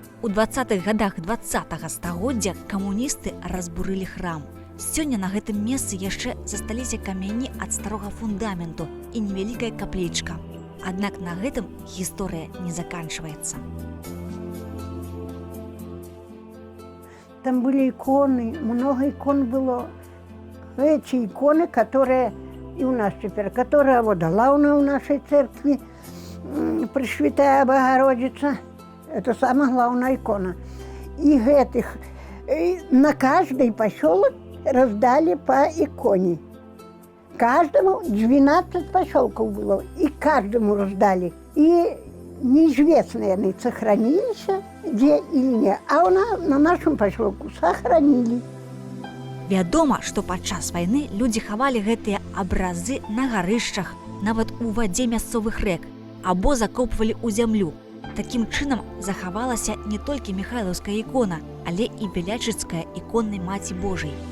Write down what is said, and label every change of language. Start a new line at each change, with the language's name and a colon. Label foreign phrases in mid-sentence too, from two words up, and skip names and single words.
Belarusian: У 20-х гадах 20-го стагоддзя камуністы разбурылі храм. Сёння на гэтым месцы яшчэ засталіся камяні ад старога фундаменту і невялікая каплічка. Аднак на гэтым гісторыя не заканчваецца.
Russian: Там были иконы, много икон было. Эти иконы, которые и у нас теперь, которая вот главная у нашей церкви, Пресвятая Богородица, это самая главная икона. И этих на каждый поселок раздали по иконе. Каждому 12 поселков было, и каждому раздали. И неизвестные они сохранились, где или нет. А на нашем поселку сохранили.
Belarusian: Вядома, што падчас вайны людзі хавалі гэтыя абразы на гарышчах, нават у вадзе мясцовых рэк, або закопвалі ў зямлю. Такім чынам захавалася не толькі міхайлаўская ікона, але і вялячыцкая іконнай Маці Божай.